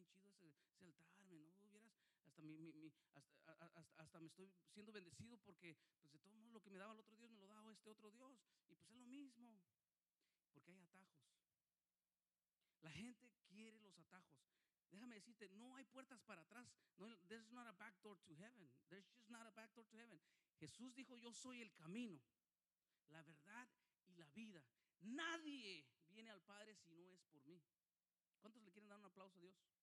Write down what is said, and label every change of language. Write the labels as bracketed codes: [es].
[es] Está bien chido ese altar, ¿no? Hubieras, hasta me estoy siendo bendecido porque, pues de todo modo, lo que me daba el otro Dios me lo daba este otro Dios. Y pues es lo mismo. Porque hay atajos. La gente quiere los atajos. Déjame decirte, no hay puertas para atrás. [en] No, there's not a back door to heaven. There's just not a back door to heaven. [es] Jesús dijo, yo soy el camino, la verdad y la vida. Nadie viene al Padre si no es por mí. ¿Cuántos le quieren dar un aplauso a Dios?